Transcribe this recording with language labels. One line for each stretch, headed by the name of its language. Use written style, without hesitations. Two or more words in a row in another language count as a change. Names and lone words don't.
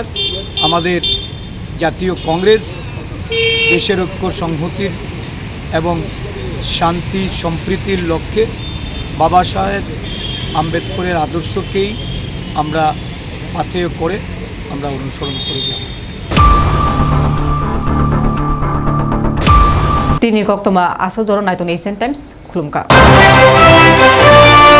Bangla: আমাদের জাতীয় কংগ্রেস দেশের ঐক্য সংহতির এবং শান্তি সম্প্রীতির লক্ষ্যে বাবা সাহেব আম্বেদকরের আদর্শকেই আমরা পাথেয় করে আমরা অনুসরণ করে যাব।
Kok Borok: Tini kok toma aso doron naitun Asian Times, kulumka.